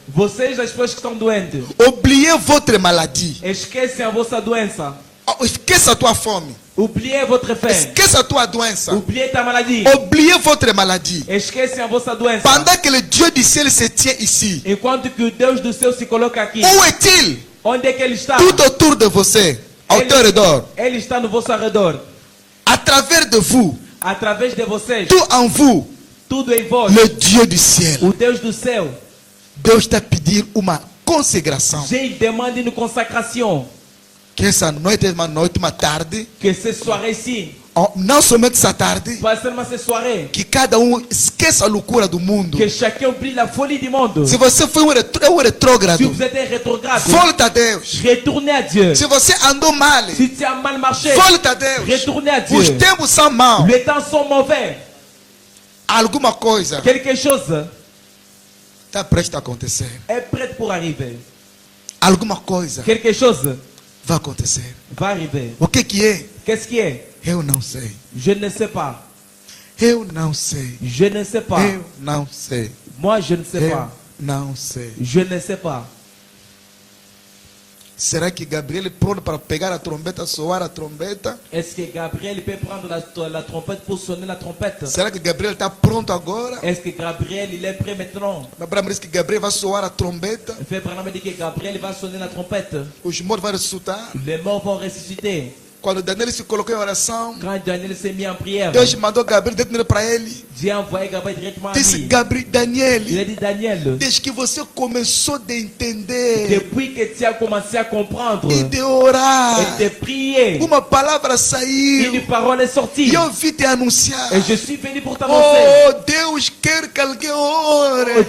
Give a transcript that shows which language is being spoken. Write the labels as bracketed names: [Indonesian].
[Portuguese] Vocês, as pessoas que estão doentes, [French] oubliez votre maladie. [Portuguese] esquecem a vossa doença, Esqueça a tua fome. [French] oubliez votre faim, [Portuguese] Esqueça a tua doença. [French] oubliez ta maladie, Oubliez votre maladie. [Portuguese] esquecem a vossa doença. [French] Pendant que le Dieu du ciel se tient ici, [Portuguese] Enquanto que o Deus do céu se coloca aqui, [French] où est-il? [Portuguese] onde é que Ele está? [French] Tout autour de [Portuguese] você, ao teu redor, Ele está no vosso redor, [French] à travers de vous, [Portuguese] através de vocês, [French] tout en vous, [Portuguese] tudo em vós. [French] le Dieu du ciel. [Portuguese] O Deus do céu, Deus está a pedir uma consagração. [French] Ele demanda une consacration. [Portuguese] Que essa noite é uma noite, uma tarde, [French] Que cette soirée-ci, [Portuguese] não somente essa tarde, [French] pas seulement cette soirée, [Portuguese] que cada esqueça a loucura do mundo. [French] que chacun oublie la folie du monde. [Portuguese] Se você foi um retrógrado, [French] Si vous êtes un rétrograde, [Portuguese] volta a Deus. [French] retournez à Dieu. [Portuguese] Se você andou mal, [French] Si tu as mal marché, [Portuguese] volta a Deus. [French] retournez à Dieu. [Portuguese] Os tempos são maus. [French] Les temps sont mauvais. [Portuguese] Alguma coisa [French] Quelque chose [Portuguese] está prestes a acontecer. [French] est prêt pour arriver. [Portuguese] Alguma coisa [French] Quelque chose [Portuguese] vai acontecer. [French] va arriver. [Portuguese] O que é? [French] Qu'est-ce qui est? [Portuguese] Eu não sei. [French] Je ne sais pas. [Portuguese] Eu não sei. [French] Je ne sais pas. [Portuguese] Eu não sei. [French] Moi, je ne sais [Portuguese] Eu [French] pas. [Portuguese] não sei. [French] Je ne sais pas. [Portuguese] Será que Gabriel é pronto para pegar a trombeta, soar a trombeta? [French] Est-ce que Gabriel peut prendre la trompette pour sonner la trompette? [Portuguese] Será que Gabriel está pronto agora? [French] Est-ce que Gabriel il est prêt maintenant? [Portuguese] Abraão diz que Gabriel vai soar a trombeta. [French] Fait Branham dit que Gabriel va sonner la trompette. [Portuguese] Os mortos vão ressuscitar. [French] Les morts vont ressusciter. [Portuguese] Quando Daniel se colocou em oração, [French] Quand Daniel s'est mis en prière, [Portuguese] Deus mandou Gabriel dentro para ele. [French] Dieu a envoyé Gabriel directement à [Portuguese] Disse, [French] lui. [Portuguese] Gabriel, Daniel, [French] Il a dit, Daniel, [Portuguese] desde que você começou a entender [French] depuis que tu as commencé à comprendre [Portuguese] e de orar, [French] et de prier, [Portuguese] uma palavra [French] une [Portuguese] saiu [French] parole est sortie. [Portuguese] e eu vim te anunciar. [French] Et je suis venu pour t'annoncer. [Portuguese] Oh, Deus quer que alguém ore.